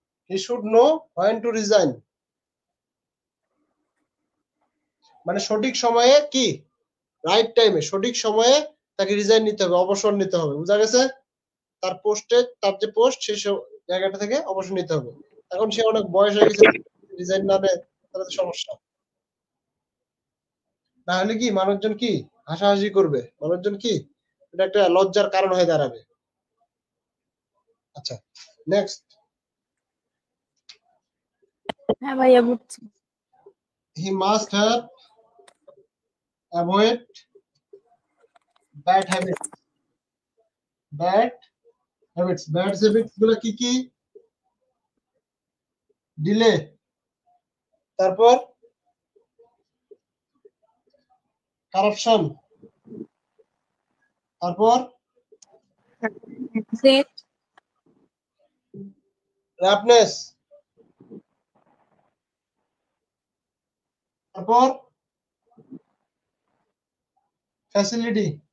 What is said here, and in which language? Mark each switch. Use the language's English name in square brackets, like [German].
[English] He should know when to resign. [Bangla] মানে সঠিক সময়ে কি, রাইট টাইমে সঠিক সময়ে তাকে রিজাইন নিতে হবে, অবসর নিতে হবে। বুঝা গেছে? তার পোস্টে, তার যে পোস্ট সেই জায়গাটা থেকে অবসর নিতে হবে। এখন সে অনেক বয়স হয়ে গেছে, রিজাইন না নেয় তাহলে তো সমস্যা। না হলে কি মানুষজন কি হাসাহাসি করবে, মানুষজন কি এটা একটা লজ্জার কারণ হয়ে দাঁড়াবে। আচ্ছা, নেক্সট। হ্যাঁ ভাইয়া বুঝছি। [English] He must have avoid bad habits. Bad habits [Bangla] গুলো কি কি? [English] Delay, তারপর corruption, তারপর roughness, তারপর ফ্যাসিলিটি।